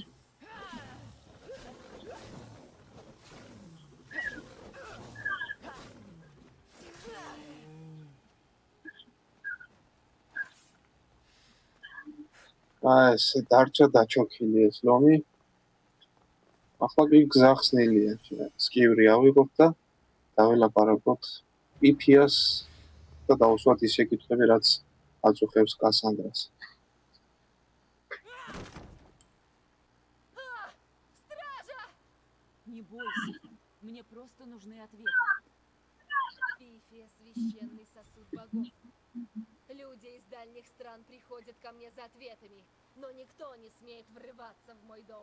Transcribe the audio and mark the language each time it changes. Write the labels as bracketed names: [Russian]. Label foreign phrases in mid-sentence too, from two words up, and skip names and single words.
[Georgian] ეს დარჩა დაჩოქილი ეს ლომი. ახლა კი გზახსნილია. სკივრი ავიღოთ და დაველაპარაკოთ პიფიას და დავუსვათ ის შეკითხვები, რაც აწუხებს კასანდრას. [Russian] Не бойся, мне просто нужны ответы. Пифия — священный сосуд богов. Люди из дальних стран приходят ко мне за ответами, но никто не смеет врываться в мой дом.